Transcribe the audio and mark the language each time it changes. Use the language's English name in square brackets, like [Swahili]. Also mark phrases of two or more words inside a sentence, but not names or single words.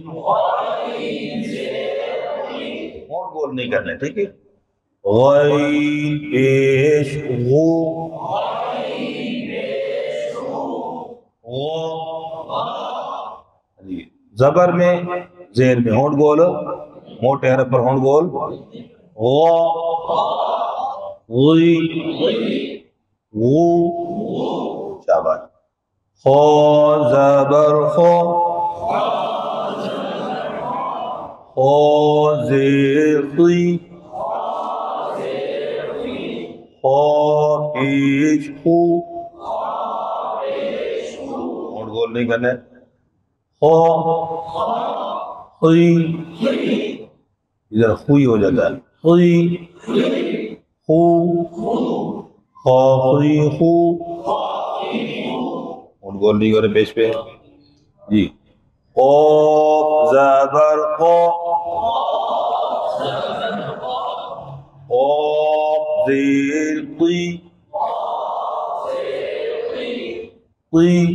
[Urdu] اور گول نہیں کرنے. ٹھیک ہے. غین پیش غو، غو. زبر میں زیر میں ہونٹ گول، موٹے حرف پر ہونٹ گول. غو، غی، غو. شاباش. خو زبر خو، خو زیر خی، خو پیش خو. ہونٹ گول نہیں کرنے. خو خی، ادھر خوئی ہو جاتا ہے. خی خو، خو خی خو. ہونٹ گول نہیں کرے پیش پہ. جی. قوف زبر قو، قوف زیر قی، قی.